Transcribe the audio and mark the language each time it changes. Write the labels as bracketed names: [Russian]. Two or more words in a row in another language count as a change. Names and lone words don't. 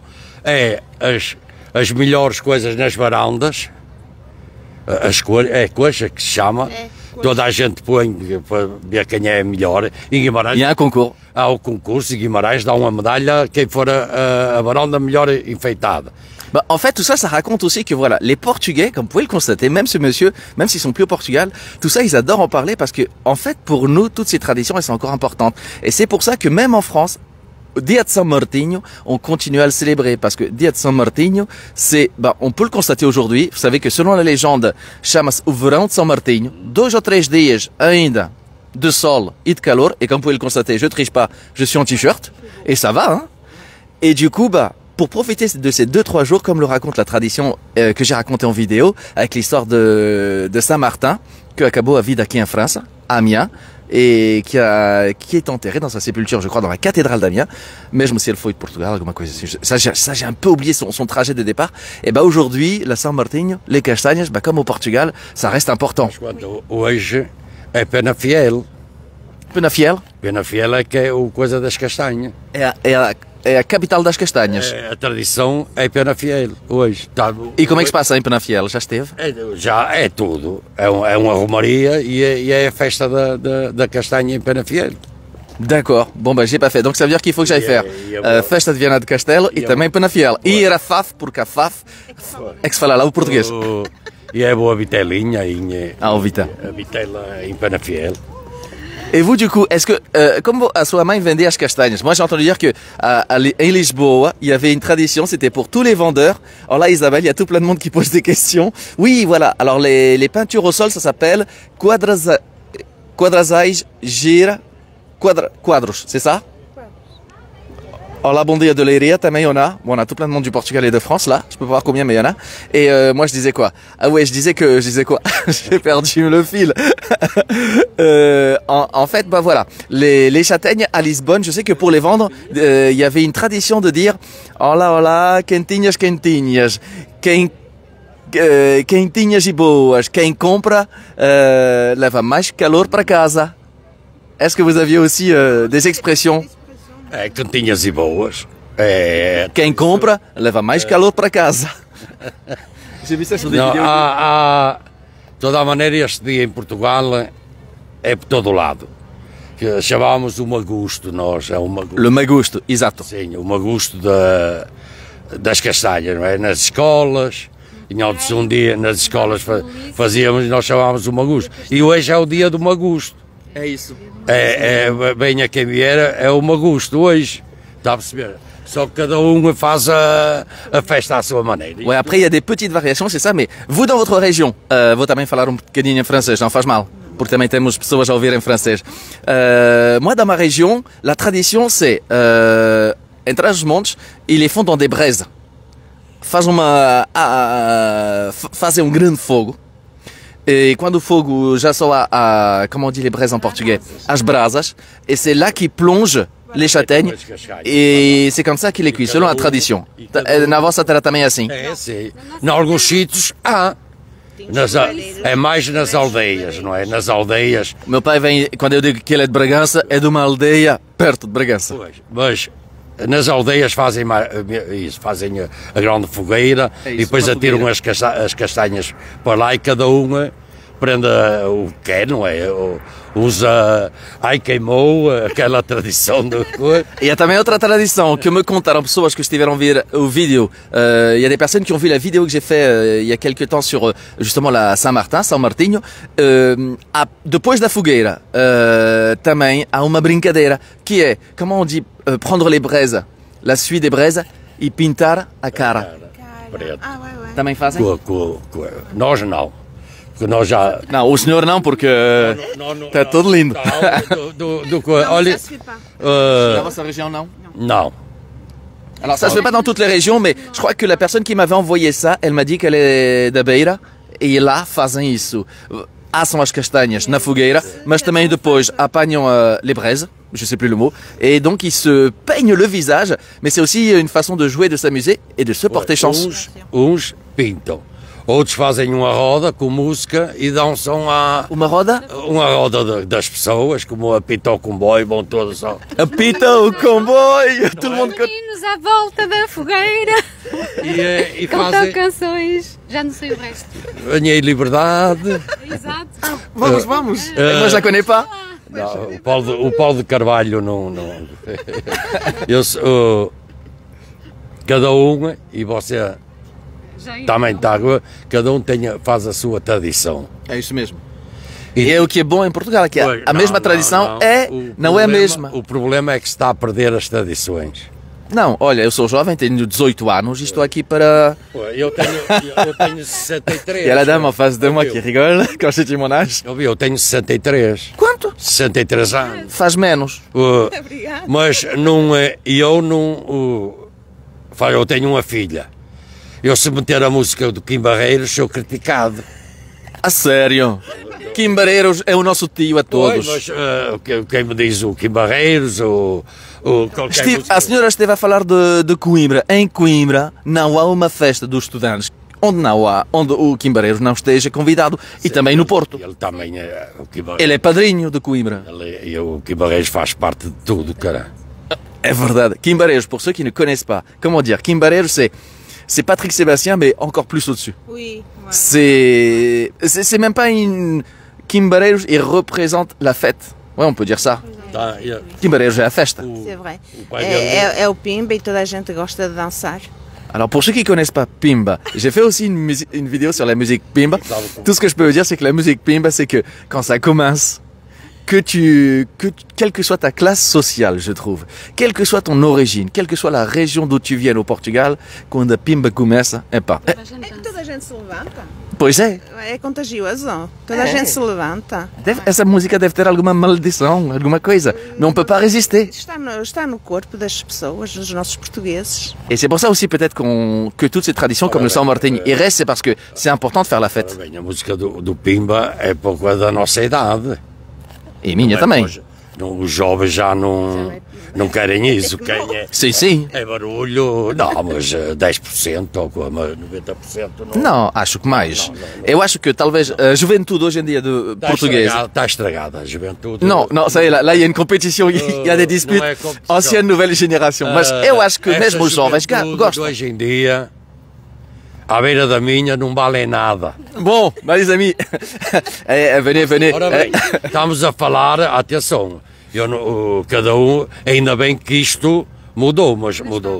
[Portuguese] É as melhores coisas nas varandas, coxa que se chama. Toda a gente põe para ver quem é melhor. Em Guimarães, e há concurso. Há o concurso, em Guimarães dá uma medalha quem for a varanda melhor enfeitada. [French] Bah, en fait, tout ça, ça raconte aussi que voilà, les Portugais, comme vous pouvez le constater, même ce monsieur, même s'ils sont plus au Portugal, tout ça, ils adorent en parler parce que, en fait, pour nous, toutes ces traditions, elles sont encore importantes. Et c'est pour ça que même en France, Dia de São Martinho, on continue à le célébrer parce que Dia de São Martinho, c'est, bah, on peut le constater aujourd'hui. Vous savez que selon la légende, [Portuguese] chama-se o verão de São Martinho, 2 ou 3 dias ainda de sol et de calor. [French] Et comme vous pouvez le constater, je triche pas, je suis en t-shirt et ça va, hein. Et du coup, bah, pour profiter de ces 2-3 jours, comme le raconte la tradition que j'ai racontée en vidéo, avec l'histoire de Saint-Martin, [Portuguese] que acabou a vida aqui [French] en France, à Amiens, et qui est enterré dans sa sépulture, je crois, dans la cathédrale d'Amiens. Mais je me suis dit, il faut être Portugal, [Portuguese] alguma coisa assim. [French] Ça, j'ai un peu oublié son trajet de départ. Et bah, aujourd'hui, la São Martinho, les castanhas, bah, comme au Portugal, ça reste important. [Portuguese] Hoje é Penafiel. Penafiel Penafiel é que é o coisa das castanhas. é a capital das castanhas. A tradição é Penafiel hoje. E como é que se passa em Penafiel? Já esteve? Já é tudo. É uma romaria e é a festa da castanha em Penafiel. [French] D'accord. Bon, bah, j'ai pas fait. Donc, ça veut dire qu'il faut que j'aille faire Festa de Viana de Castelo [Portuguese] e também [French] Penafiel. [Portuguese] E ir a Faf, porque a Faf é que se fala lá o português. E é boa vitelinha Ah, Vita. a vitela em Penafiel. [French] Et vous, du coup, est-ce que, comme à [Portuguese] sua mãe [French] vendait [Portuguese] as castanhas, [French] moi j'ai entendu dire que [Portuguese] em Lisboa, [French] il y avait une tradition, c'était pour tous les vendeurs. Alors là, Isabelle, il y a tout plein de monde qui pose des questions. Oui, voilà. Alors les peintures au sol, ça s'appelle quadrazais gira quadros, c'est ça? Alors la Bondia de Leiria, também on a. Bon, on a tout plein de monde du Portugal et de France là. Je peux pas voir combien, mais il y en a. Et moi je disais quoi? Ah ouais, je disais quoi? J'ai perdu le fil. En fait, bah voilà, les châtaignes à Lisbonne, je sais que pour les vendre, il y avait une tradition de dire [Portuguese] olá, quentinhas, quentinhas. Quentinhas e boas. Quem compra leva mais calor para casa. [French] Est-ce que vous aviez aussi des expressions? [Portuguese] É quentinhas e boas. Quem compra leva mais calor para casa. [French] J'ai vu ça sur des vidéos. [Portuguese] Toda a maneira, este dia em Portugal é por todo o lado. Que chamávamos o magusto, nós. É o magusto. [French] Le magusto, exato. [Portuguese] Sim, o magusto das castanhas, não é? Nas escolas, tínhamos um dia nas escolas fazíamos e nós chamávamos o magusto. E hoje é o dia do magusto. É isso. Venha quem vier, é o magusto hoje. Está a perceber? Só que cada faz a festa à sua maneira. [French] Ouais, après il y a des petites variations, c'est ça, mais vous dans votre région, [Portuguese] vou também falar bocadinho em francês, não faz mal, porque também temos pessoas a ouvir em francês. [French] Moi dans ma région, la tradition c'est, [Portuguese] entre os montes, [French] ils les font dans des braises. [Portuguese] Fazem um grande fogo. [French] Et [Portuguese] quando o fogo já só [French] comment on dit les braises en portugais? [Portuguese] As brasas. [French] Et c'est là qu'ils plongent les châtaignes. Et c'est comme ça qu'ils les cuisent, selon la tradition. [Portuguese] Na vossa terra também é assim? É assim. Em alguns sítios há. É mais nas aldeias, não é? Nas aldeias. Meu pai vem, quando eu digo que ele é de Bragança, é de uma aldeia perto de Bragança. Mas nas aldeias fazem isso, fazem a grande fogueira e depois atiram as castanhas para lá e cada uma prende o que quer, não é? Usa, queimou, aquela tradição de coisa. [French] Il y a [Portuguese] também outra tradição que me contaram pessoas que estiveram a ver o vídeo. [French] Il y a des personnes qui ont vu la vidéo que j'ai fait il y a quelque temps sur justement la Saint-Martin, São Martinho. [Portuguese] Depois da fogueira, também há uma brincadeira que é, [French] comment on dit, prendre les braises, la suie des braises [Portuguese] e pintar a cara. [French] Ah, ouais. [Portuguese] Também fazem? Nós não. Porque nós já... Não, o senhor não, porque está todo lindo. Olha, [French] Dans votre région, non? [Portuguese] não. [French] Alors ça se fait pas dans toutes les régions, mais je crois que la personne qui m'avait envoyé ça, elle m'a dit qu'elle est [Portuguese] da Beira, e lá fazem isso. Assam as castanhas na fogueira, mas também depois apanham [French] les braises, je sais plus le mot, et donc ils se peignent le visage, mais c'est aussi une façon de jouer, de s'amuser et de se porter chance. [Portuguese] Uns pintam. Outros fazem uma roda com música e dançam Uma roda? Uma roda das pessoas, como apita o comboio, vão todos só. Apita o comboio! Todo mundo Meninos à volta da fogueira, E cantam fazem. canções, já não sei o resto. Ganhei liberdade. Exato. Vamos! [French] Moi je la connais pas. [Portuguese] Não, o Paulo de Carvalho não. Cada uma e você também está, cada um faz a sua tradição. É isso mesmo. E é o que é bom em Portugal, que a mesma tradição não é a mesma. O problema é que se está a perder as tradições. Não, olha, eu sou jovem, tenho 18 anos e estou aqui para... Eu tenho 63. [French] Il y a la dame en face de moi qui rigole quand je dis mon âge. [Portuguese] Eu tenho 63. Quanto? 63 anos. Faz menos. Obrigada. Mas eu tenho uma filha. Eu, se meter a música do Kim Barreiros, sou criticado. A sério? Kim Barreiros é o nosso tio a todos. Pois, mas quem me diz o Kim Barreiros, qualquer música. A senhora esteve a falar de Coimbra. Em Coimbra não há uma festa dos estudantes onde o Kim Barreiros não esteja convidado. E também no Porto. Ele também é o Kim Barreiros. Ele é padrinho de Coimbra. O Kim Barreiros faz parte de tudo, cara. É verdade. Kim Barreiros, [French] pour ceux qui ne connaissent pas, comment dire, Kim Barreiros c'est Patrick Sébastien, mais encore plus au-dessus. Oui. Ouais. C'est même pas une... Kim Barreiros, il représente la fête. Ouais, on peut dire ça. Kim Barreiros [Portuguese] é a festa. [French] C'est vrai. [Portuguese] É o Pimba e toda a gente gosta de dançar. [French] Alors pour ceux qui ne connaissent pas Pimba, j'ai fait aussi une vidéo sur la musique Pimba. Tout ce que je peux vous dire, c'est que la musique Pimba, c'est que quand ça commence, quelle que soit ta classe sociale, je trouve, quelle que soit ton origine, quelle que soit la région d'où tu viennes au Portugal, [Portuguese] quando a Pimba começa, É que toda a gente se levanta. Pois é. É contagioso. Toda a gente se levanta. Essa música deve ter alguma maldição, alguma coisa. [French] Não peut pas résister. [Portuguese] Está no corpo das pessoas, dos nossos portugueses. [French] Et c'est pour ça aussi peut-être que toutes ces traditions comme le São Martinho y restent, c'est parce que c'est important de faire la fête. [Portuguese] A música do Pimba é pouco da nossa idade. E minha também. Os jovens já não querem isso. Sim. É barulho, não, mas 10% ou 90% não. Não, acho que mais. Eu acho que talvez a juventude hoje em dia portuguesa... Está estragada a juventude. Não, sei, lá [French] il y a une compétition, il y a des disputes, ancienne, nouvelle génération. [Portuguese] Mas eu acho que mesmo os jovens gostam. Hoje em dia, à beira da minha, não valem nada. Bom, meus amigos, venez. Ora bem, estamos a falar, atenção, cada um, ainda bem que isto mudou, mas mudou.